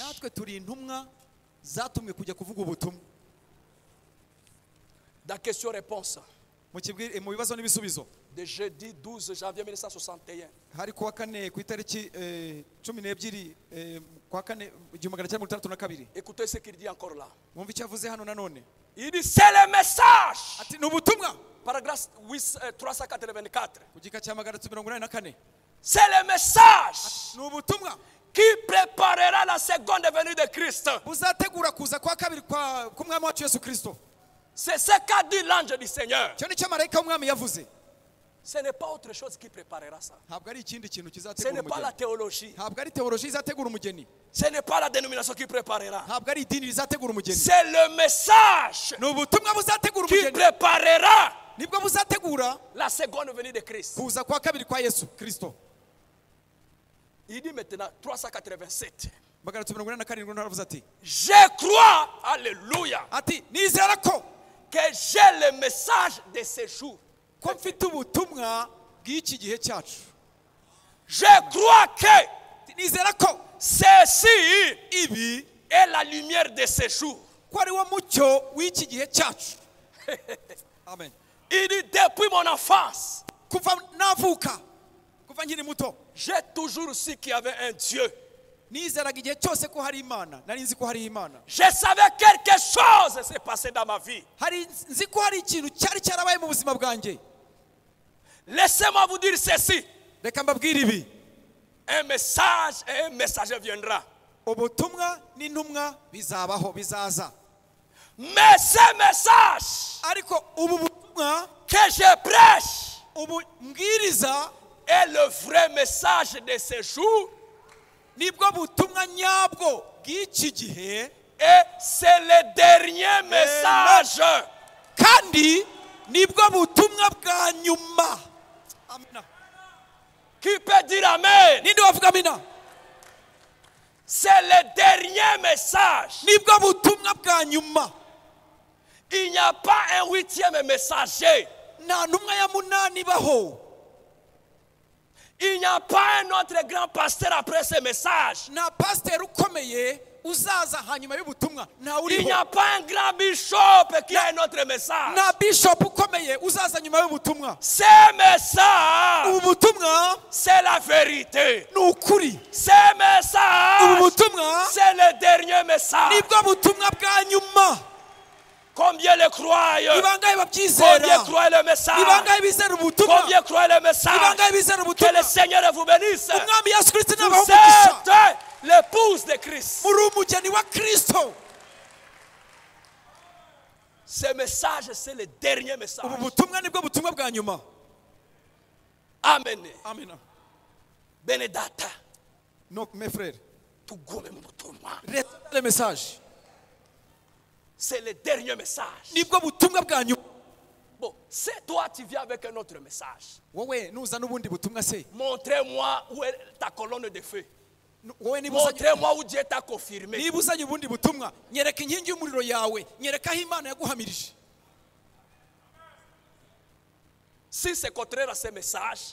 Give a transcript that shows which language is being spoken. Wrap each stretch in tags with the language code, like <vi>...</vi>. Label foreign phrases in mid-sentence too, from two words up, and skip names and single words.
<rw>natwe turi intumwa zatumwe kujya kuvuga ubutumwa.</rw> <fr>Dans question-réponse</fr> <rw>Mu bibazo n'ibisubizo</rw> <fr>de jeudi 12 janvier 1961,</fr> <rw>hari kuwa kane ku itariki 12 kwa kane 1962.</rw> <fr>écoutez ce qu'il dit encore là.</fr> <rw>Mwumva icyo avuze hano nanone.</rw> <fr>Il dit c'est le message.</fr> <rw>Ati ni ubutumwa.</rw> <fr>Paragraphe 384.</fr> <rw>Ku gika cya 184.</rw> <fr>C'est le message</fr> <rw>Ni ubutumwa</rw> <fr>qui préparera la seconde venue de Christ.</fr> <rw>buzategura kuza kwa kabiri k'umwami wacu Yesu Kristo.</rw> <fr>C'est ce qu'a dit l'ange du Seigneur.</fr> <rw>Cyo nicyo marayika w'umwami yavuze.</rw> <fr>Ce n'est pas autre chose qui préparera ça.</fr> <rw>Ntabwo ari ikindi kintu</rw> <fr>Ce</fr> <rw>kizategura</rw> <fr>n'est pas la</fr> <rw>umugeni.</rw> <fr>théologie.</fr> <rw>Ntabwo ari teoloji izategura umugeni.</rw> <fr>Ce n'est pas la dénomination qui préparera.</fr> <rw>Ntabwo ari idini rizategura umugeni.</rw> <fr>C'est le message</fr> <rw>Ni ubutumwa buzategura</rw> <fr>qui</fr> <rw>umugeni.</rw> <fr>préparera</fr> <rw>Nibwo buzategura</rw> <fr>la seconde venue de Christ.</fr> <rw>kuza kwa kabiri kwa Yesu Kristo.</rw> <fr>Il dit maintenant 387.</fr> <rw>187 naravuze ati,</rw> <fr>Je crois, alléluia,</fr> <rw>ati nizera ko</rw> <fr>que j'ai le message de ce jour.</fr> <rw>ko mfite ubutumwa bw'iki gihe cyacu.</rw> <fr>Je crois que</fr> <rw>Nizera ko</rw> <fr>ceci</fr> <rw>ibi</rw> <fr>est la lumière de ce jour.</fr> <rw>ko ari wo mucyo w'iki gihe cyacu. Amen.</rw> <fr>Il dit depuis mon enfance,</fr> <rw>Kuva navuka, kuva nkiri muto,</rw> <fr>j'ai toujours su qu'il y avait un Dieu.</fr> <rw>nizeraga igihe cyose ko hari Imana, nari nzi ko hari Imana.</rw> <fr>Je savais quelque chose s'est passé dans ma vie.</fr> <rw>Nzi ko hari ikintu cyari cyarabaye mu buzima bwanjye.</rw> <fr>Laissez-moi vous dire ceci.</fr> <rw>Reka mbabwire ibi.</rw> <fr>Un message et un messager viendra.</fr> <rw>Ubutumwa n'intumwa bizabaho, bizaza.</rw> <fr>Mais ce message</fr> <rw>Ariko ubu butumwa,</rw> <fr>que je prêche</fr> <rw>ubu mbwiriza,</rw> <fr>est le vrai message de ce jour.</fr> <rw>nibwo butumwa nyabwo bw'iki gihe,</rw> <fr>Et c'est le dernier message.</fr> <rw>kandi nibwo butumwa bwa nyuma. Amina.</rw> <fr>Qui peut dire Amen?</fr> <rw>Ninde wavuga amina?</rw> <fr>C'est le dernier message.</fr> <rw>Nibwo butumwa bwa nyuma.</rw> <fr>Il n'y a pas un 8e messager.</fr> <rw>Nta ntumwa ya munani ibaho.</rw> <fr>Il n'y a pas un autre grand pasteur après ce message.</fr> <rw>Nta pasiteri ukomeye uzaza hanyuma y'ubutumwa. Nta</rw> <fr>Il n'y</fr> <rw>uriho.</rw> <fr>a pas un grand bishop qui a un autre message.</fr> <rw>Nta bishop ukomeye uzaza nyuma y'ubutumwa.</rw> <fr>Ce message,</fr> <rw>Ubu butumwa</rw> <fr>c'est la vérité.</fr> <rw>ni ukuri.</rw> <fr>Ce</fr> <rw>Ubu</rw> <fr>message,</fr> <rw>butumwa</rw> <fr>c'est le dernier message.</fr> <rw>nibwo butumwa bwa nyuma.</rw> <fr>Combien le croient?</fr> <rw>Ni bangahe</rw> <fr>Combien</fr> <rw>babyizera?</rw> <fr>croient le</fr> <rw>Ni</rw> <fr>message?</fr> <rw>bangahe bizera ubutumwa?</rw> <fr>Combien croient le</fr> <rw>Ni</rw> <fr>message?</fr> <rw>bangahe bizera</rw> <fr>Que</fr> <rw>ubutumwa?</rw> <fr>le Seigneur vous bénisse.</fr> <rw>Umwami Yesu Kristo</rw> <fr>Vous</fr> <rw>nabaho umugisha.</rw> <fr>êtes l'épouse de Christ.</fr> <rw>Muri umugeni wa Kristo.</rw> <fr>Ce message, c'est le dernier message.</fr> <rw>Ubu butumwa nibwo butumwa bwa nyuma. Amen. Amina. Benedata.</rw> <fr>No, mes frères,</fr> <rw>Tugume mu butumwa.</rw> <fr>retenez le message. C'est le dernier message.</fr> <rw>Nibwo butumwa bwa nyuma.</rw> <fr>Bon, c'est toi tu viens avec un autre message.</fr> <rw>Wowe nuza n'ubundi butumwa se.</rw> <fr>Montrez-moi où est ta colonne de feu.</fr> <rw>Wowe niba uzanye,</rw> <fr>Montrez-moi où Dieu t'a confirmé.</fr> <rw>niba uzanye ubundi butumwa, nyereka inkingi y'umuriro yawe, nyereka aho Imana yaguhamirije.</rw> <fr>Si c'est contraire à ce message,</fr>